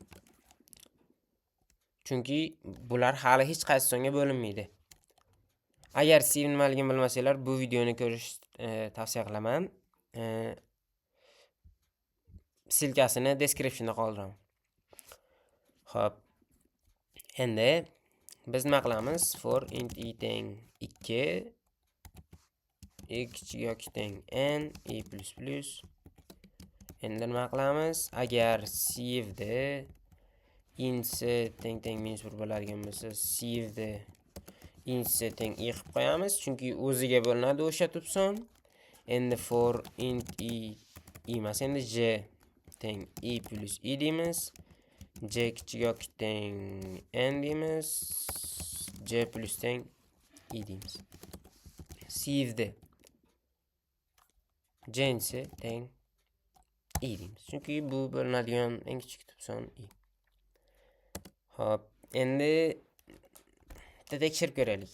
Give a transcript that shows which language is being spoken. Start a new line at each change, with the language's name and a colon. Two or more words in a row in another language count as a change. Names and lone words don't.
Uzbek: Chunki bular hali hech qaysi songa bo'linmaydi. Agar sieve nimaligini bilmasanglar, bu videoni ko'rish tavsiya qilaman. Silkasini descriptionda qoldiraman. Xo'p. Endi biz nima qilamiz?
English: For int i
Uzbek: teng 2 x yoki teng n i ++. Endi nima qilamiz? Agar
English: sieve int
Uzbek: teng -1 bo'ladigan bo'lsa,
English: sieve int
Uzbek: teng i qilib qo'yamiz, chunki o'ziga bo'linadi o'sha tub son. Endi
English: for int i
Uzbek: emas, endi j teng i plus i deymiz. J kichik yoki teng n deymiz. J plus teng i deymiz. Sieve j teng i deymiz. Chunki bu bo'linadigan eng kichik tub son i. Xo'p, endi tekshirib ko'raylik.